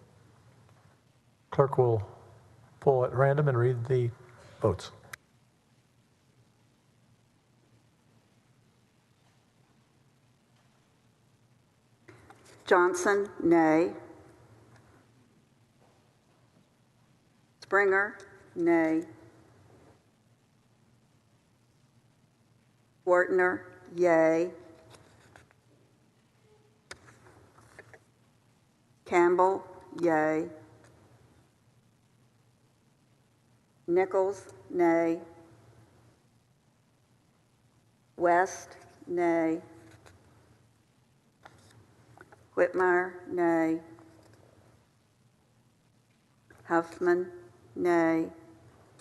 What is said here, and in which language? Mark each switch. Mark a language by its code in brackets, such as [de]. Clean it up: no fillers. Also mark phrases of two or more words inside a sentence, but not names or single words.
[en] Clerk will pull at random and read the votes. Johnson, nay. Springer, nay. Wertner, yay. Campbell, yay. Nichols, nay. West, nay. Whitmire, nay. Huffman, nay.